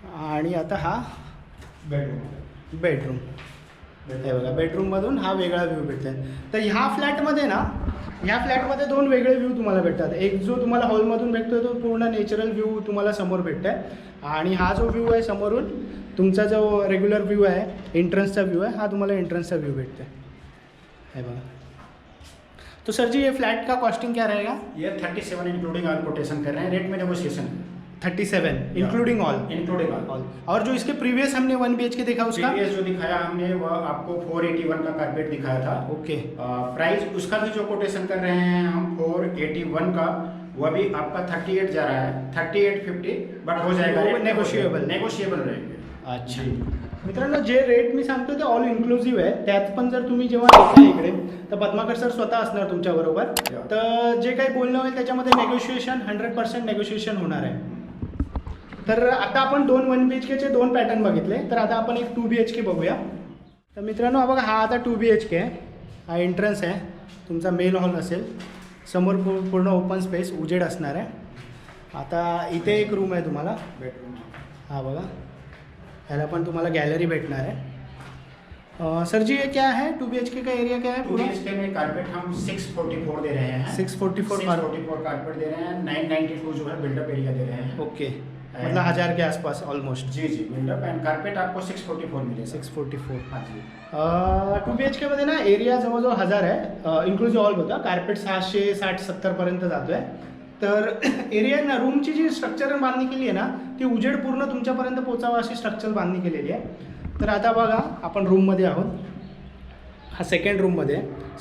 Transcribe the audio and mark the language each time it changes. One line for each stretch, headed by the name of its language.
Marathi: आणि आता हा बेडरूम हे बघा बेडरूममधून हा वेगळा व्ह्यू भेटतो तर ह्या फ्लॅटमध्ये ना ह्या फ्लॅटमध्ये 2 वेगळे व्ह्यू तुम्हाला भेटतात एक जो तुम्हाला हॉलमधून भेटतो तो पूर्ण नॅचरल व्ह्यू तुम्हाला समोर भेटतो आहे आणि हा जो व्ह्यू आहे समोरून तुमचा जो रेग्युलर व्ह्यू आहे एंट्रन्सचा व्ह्यू आहे हा तुम्हाला एंट्रन्सचा व्ह्यू भेटतो आहे हे बघा तो
Hindi: सर जी ये फ्लैट का कॉस्टिंग क्या रहेगा ये 37 इंक्लूडिंग ऑल कोटेशन कर रहे हैं रेट में नेगोशिएशन 37 इंक्लूडिंग ऑल और जो इसके प्रीवियस हमने 1 BHK देखा उसका प्रीवियस जो दिखाया हमने वो आपको 481 का कारपेट दिखाया था ओके प्राइस उसका भी जो कोटेशन कर रहे हैं हम 481 का वो भी आपका 38 जा रहा है 3850 बट हो जाएगा नेगोशिएबल रहेंगे
Marathi: अच्छा मित्रांनो जे रेट मी सांगतो ते ऑल इन्क्लुझिव्ह आहे त्यात पण जर तुम्ही जेव्हा येता इकडे तर पद्माकर सर स्वतः असणार तुमच्याबरोबर तर जे काही बोलणं होईल त्याच्यामध्ये नेगोशिएशन 100% नेगोशिएशन होणार आहे तर आता आपण 2 1 BHKचे 2 पॅटर्न बघितले तर आता आपण एक 2 BHK बघूया तर मित्रांनो हा बघा हा आता 2 BHK आहे हा एंट्रन्स आहे तुमचा मेल हॉल असेल समोर पूर्ण ओपन स्पेस उजेड असणार आहे आता इथे एक रूम आहे तुम्हाला बेडरूम हा बघा ह्याला पण तुम्हाला गॅलरी भेटणार आहे.
Hindi: सर जी ये क्या है 2 BHK का एरिया क्या है 2 पूरा? BHK में कारपेट हम 644 दे रहे हैं. 644 कारपेट दे रहे हैं. 992 जो है बिल्डअप एरिया दे रहे हैं. ओके, मतलब 1000 के आसपास almost. Ji buildup and carpet आपको 644 मिलेगा. 644. हाँ जी.
Marathi: 2 BHK मध्ये ना एरिया जवळजवळ 1000 आहे, इन्क्लुझिव्ह ऑल होता. कारपेट 660-70 पर्यंत जातो आहे. तर एरिया ना रूमची जी स्ट्रक्चरल बांधणी केली आहे ना ती उजेड पूर्ण तुमच्यापर्यंत पोचावा अशी स्ट्रक्चरल बांधणी केलेली आहे. तर आता बघा आपण रूममध्ये आहोत. हा सेकंड रूममध्ये आहे.